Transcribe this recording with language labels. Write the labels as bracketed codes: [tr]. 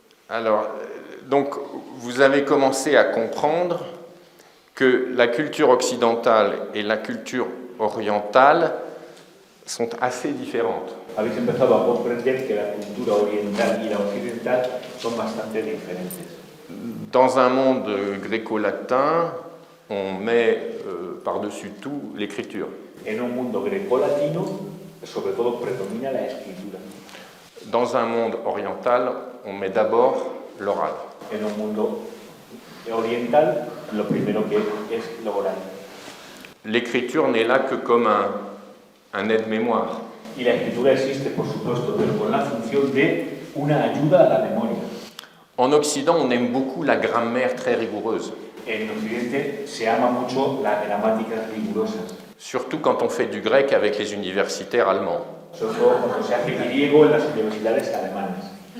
[fr] Alors, donc, vous avez commencé à comprendre que la culture occidentale et la culture orientale sont assez différentes. [es] Habéis empezado a comprender que la cultura oriental y la occidental son bastante diferentes. [fr] Dans un monde gréco-latin, on met par-dessus tout l'écriture. [es] En un mundo greco-latino, sobre todo predomina la escritura. [fr] Dans un monde oriental, on met d'abord l'oral. [es] En un mundo oriental, lo primero que es lo oral. [fr] L'écriture n'est là que comme un aide-mémoire. [es] Y la escritura existe, por supuesto, pero con la función de una ayuda a la memoria. [fr] En Occident, on aime beaucoup la grammaire très rigoureuse. [es] En Occidente se ama mucho las gramáticas rigurosas. [fr] Surtout quand on fait du grec avec les universitaires allemands. [es] Sobre todo cuando se hace griego en las universidades alemanas.